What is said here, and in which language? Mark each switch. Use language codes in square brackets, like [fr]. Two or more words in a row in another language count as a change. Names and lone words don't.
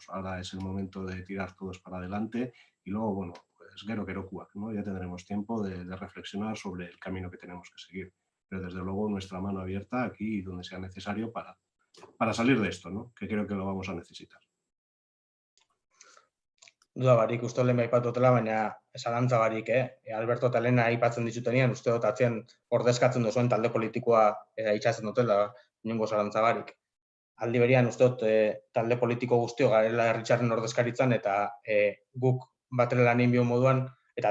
[es] Ahora es el momento de tirar todos para adelante y luego, bueno, pues [eu] gero gerokuak, [es] ¿no? Ya tendremos tiempo de reflexionar sobre el camino que tenemos que seguir. Pero desde luego nuestra mano abierta aquí donde sea necesario para salir de esto, ¿no? Que creo que lo vamos a necesitar. [eu] Duda barik, uste lehen aipatutela, baina zalantza barik, Alberto eta Elena aipatzen ditutenean, uste dut atzen ordezkatzen duzuen talde politikoa itxatzen dutela, inongo zalantza barik. Aldi berian, uste dut talde politiko guztio garela herritzaren ordezkaritzan eta guk batera lan egin moduan eta